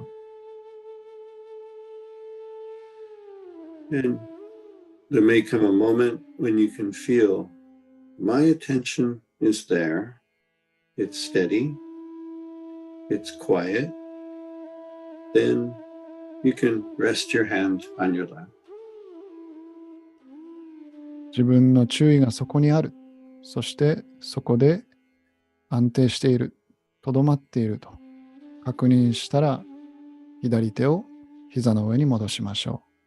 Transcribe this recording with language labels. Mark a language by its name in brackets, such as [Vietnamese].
[English] う。 And there may come a moment when you can feel my attention is there, it's steady, it's quiet, then you can rest your hand on your lap. [Japanese] 自分の注意がそこにある。そしてそこで安定している、とどまっていると確認したら、左手を膝の上に戻しましょう。